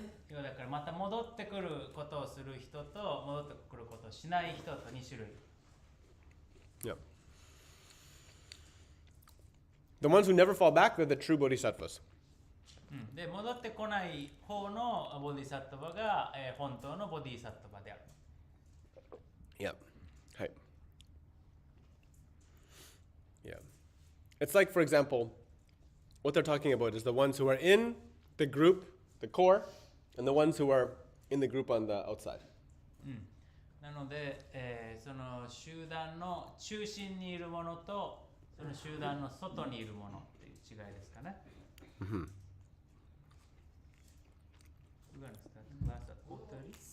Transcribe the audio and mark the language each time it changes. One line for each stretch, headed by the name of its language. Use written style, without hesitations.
Japanese: 要はだからまた戻ってくることをする人と戻ってくることをしない人と2種類。
English: Yeah. The ones who never fall back, they're the true bodhisattvas.
Japanese: で戻ってこない方のボディサットバが、本当のボディサットバである。
English: Yeah. Hi. Yeah. It's like, for example, what they're talking about is the ones who are in the group, the core, and the ones who are in the group on the outside.
Japanese: なので、その集団の中心にいるものとその集団の外にいるものっていう違いですかね。 Mm-hmm.
English: We're going to start the class at 4:30.